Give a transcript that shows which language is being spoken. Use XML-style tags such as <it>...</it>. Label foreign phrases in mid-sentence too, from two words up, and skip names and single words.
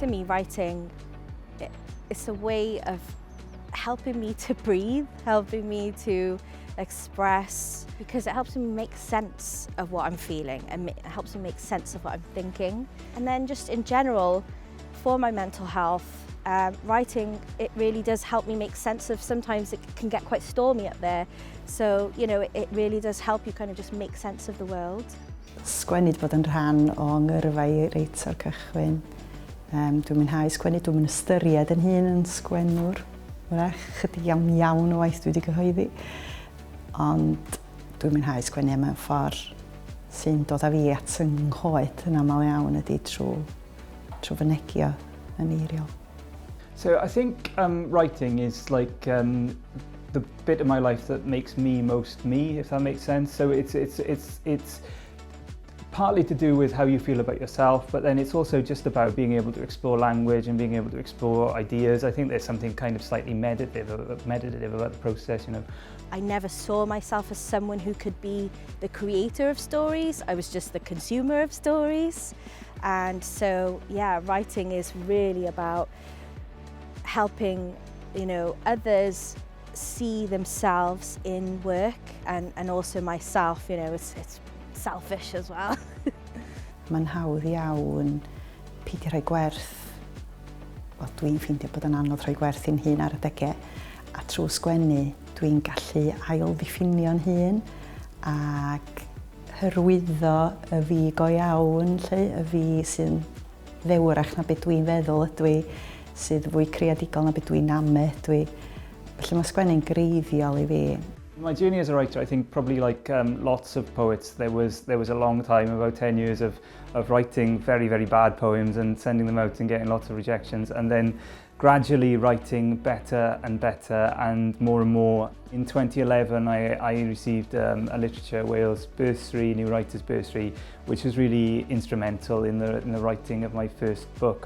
<en>writing, it's a way of helping me to breathe, helping me to express, because it helps me make sense of what I'm feeling and it helps me make sense of what I'm thinking. And then just in general, for my mental health, writing, it really does help me make sense of, sometimes it can get quite stormy up there. So, you know, it really does help you kind of just make sense of the world.</en> <cy>Sgwennu 'di bod yn rhan o ngyrfa I reit o'r cychwyn. Dwi'n mwynhau sgwennu, dwi'n ystyried yn hun yn sgwennwr. Wrach, chydig iawn o waith dwi wedi cyhoeddi. Ond dwi'n mwynhau sgwennu mewn ffordd sy'n dod â fi at yng nghoed yn aml iawn ydy trwy fynegio yn eiriol.</cy> <en>So I think writing is like the bit of my life that makes me most me, if that makes sense. So it's partly to do with how you feel about yourself, but then it's also just about being able to explore language and being able to explore ideas. I think there's something kind of slightly meditative about the process, you know. I never saw myself as someone who could be the creator of stories. I was just the consumer of stories. And so, yeah, writing is really about helping, you know, others see themselves in work and also myself, you know, it's selfish as well.</en> <cy>Mae'n hawdd iawn peidio rhoi gwerth. Wel, dwi'n ffeindio bod yn anodd rhoi gwerth i'n hun ar adegau. A trwy sgwennu, dwi'n gallu ail-ddiffinio'n hun ac hyrwyddo y fi go iawn, y fi sy'n ddewrach na beth dwi'n feddwl ydw i, sydd fwy creadigol na beth dwi'n ydw i. Felly mae sgwennu'n greiddiol I fi.</cy> <en>My journey as a writer, I think probably like lots of poets, there was a long time, about 10 years of writing very, very bad poems and sending them out and getting lots of rejections, and then gradually writing better and better and more. In 2011, I received a Literature Wales bursary, New Writers Bursary, which was really instrumental in the writing of my first book.</en>